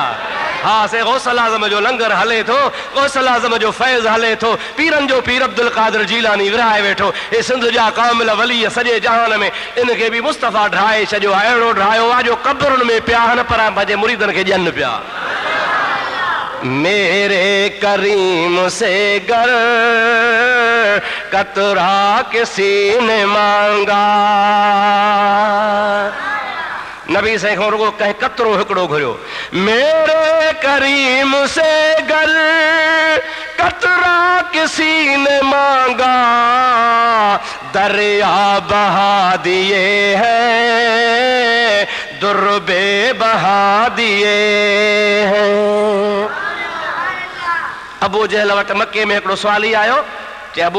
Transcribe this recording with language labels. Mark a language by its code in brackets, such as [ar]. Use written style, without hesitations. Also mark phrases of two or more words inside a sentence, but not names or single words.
[sd] हाँ से गौसल आज़म जो लंगर हले थो, गौसल आज़म जो फैज़ हले थो, पीरन जो पीर अब्दुल कादिर जीलानी विरहाए वेठो। हे सिंध जा कामिल वली सॼे जहान में, इनखे बि मुस्तफ़ा ढाए छॾियो आहे। अहिड़ो ढायो आहे जो कब्रुनि में पिया आहिनि, पर पंहिंजे मुरीदनि खे ॾियनि पिया। [ur] میرے کریم سے گر قطرہ کسی نے مانگا. [sd] नबी साईं खां रुगो कंहिं कतरो हिकिड़ो घुरियो। [ur] میرے کریم سے گر قطرہ کسی نے مانگا، دریا بہا دیے ہیں، دربے بہا دیے ہیں. [sd] अबू जहल वटि मके में हिकिड़ो सवाली आयो,